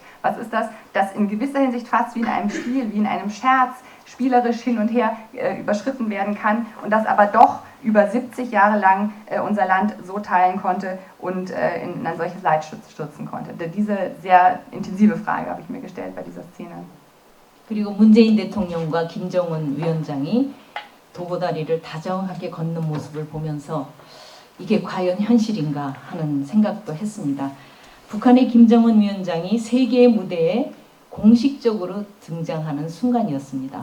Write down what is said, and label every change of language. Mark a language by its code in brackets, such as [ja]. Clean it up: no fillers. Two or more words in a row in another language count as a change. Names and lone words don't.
[de] Was ist das, das in gewisser Hinsicht fast wie in einem Spiel, wie in einem Scherz, spielerisch hin und her überschritten werden kann und das aber doch über 70 Jahre lang unser Land so teilen konnte und in ein solches Leid stürzen konnte. Diese sehr intensive Frage habe ich mir gestellt bei dieser Szene. [ko] 그리고 문재인 대통령과 김정은 위원장이 도보다리를 다정하게 걷는 모습을 보면서 이게 과연 현실인가 하는 생각도 했습니다. 북한의 김정은 위원장이 세계의 무대에 공식적으로 등장하는 순간이었습니다.